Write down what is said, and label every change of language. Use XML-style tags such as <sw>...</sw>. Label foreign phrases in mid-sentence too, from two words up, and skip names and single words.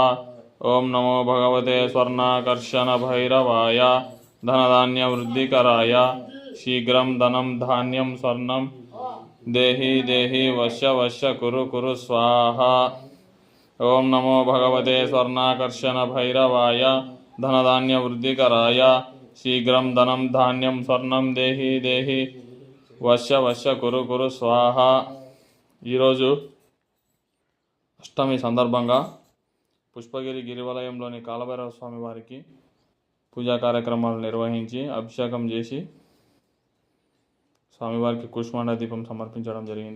<sa>ओम नमो भगवते स्वर्णाकर्षण भैरवाय धनधान्य वृद्धिकराय शीघ्रं धनं धान्यं स्वर्णं देहि देहि वश्य वश्य कुरु कुरु स्वाहा। ओम नमो भगवते स्वर्णाकर्षण भैरवाय धनधान्य वृद्धिकराय शीघ्रं धनं धान्यं स्वर्णं देहि देहि वश्य वश्य కురు కురు స్వాహ।</sa> <te>ఈరోజు అష్టమి సందర్భంగా పుష్పగిరి గిరివలయంలోని కాలభైరవ స్వామి వారికి పూజా కార్యక్రమాలు నిర్వహించి అభిషేకం చేసి స్వామివారికి కుష్మాండ దీపం సమర్పించడం జరిగింది।</te>